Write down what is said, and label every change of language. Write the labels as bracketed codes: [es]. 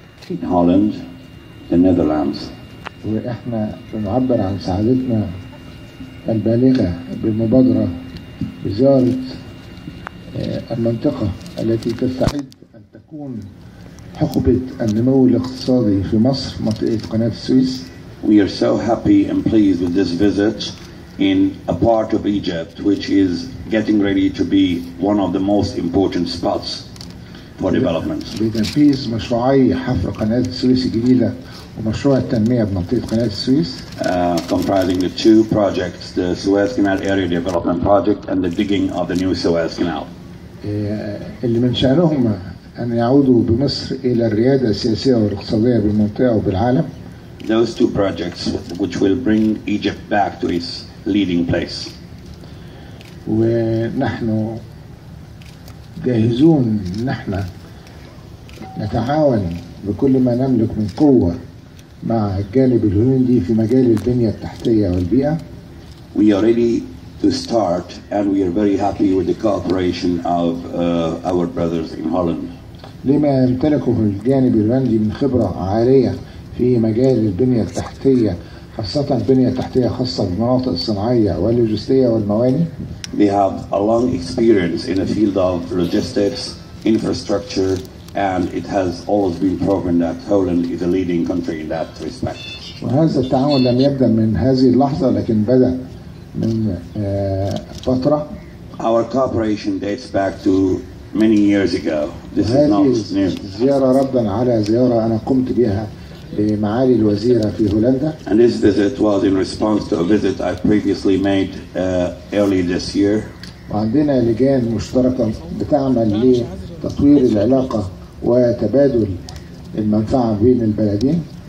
[en] in Holland, the Netherlands. [ar] وإحنا بنعبر عن سعادتنا البالغة بالمبادرة بزيارة المنطقة التي تستعد أن تكون حقبة النمو الاقتصادي في مصر، منطقة قناة السويس. [en] We are so happy and pleased with this visit in a part of Egypt which is getting ready to be one of the most important spots for development. [ar] بتنفيذ مشروعي حفر قناة السويس الجديدة ومشروع التنمية بمنطقة قناة السويس. [en] Comprising the two projects, the Suez Canal Area Development Project and the digging of the new Suez Canal. [ar] اللي من شأنهم أن يعودوا بمصر إلى الريادة السياسية والاقتصادية بالمنطقة وبالعالم. [en] Those two projects which will bring Egypt back to its leading place. [ar] ونحن جاهزون ان احنا نتعاون بكل ما نملك من قوة مع الجانب الهولندي في مجال البنية التحتية والبيئة. [en] We are ready to start and we are very happy with the cooperation of our brothers in Holland. [ar] لما يمتلكه الجانب الهولندي من خبرة عالية في مجال البنية التحتية، خاصة البنية التحتية خاصة بالمناطق الصناعية واللوجستية والموانئ. [en] They have a long experience in the field of logistics, infrastructure, and it has always been proven that Holland is a leading country in that respect. [ar] وهذا التعاون لم يبدأ من هذه اللحظة لكن بدأ من فترة. [en] Our cooperation dates back to many years ago. This is not new. [ar] زيارة ردا على زيارة أنا قمت بها لمعالي الوزيرة في هولندا. [en] And this visit was in response to a visit I previously made early this year. [ar] وعندنا لجان مشتركة بتعمل لتطوير العلاقة وتبادل المنفعة بين البلدين.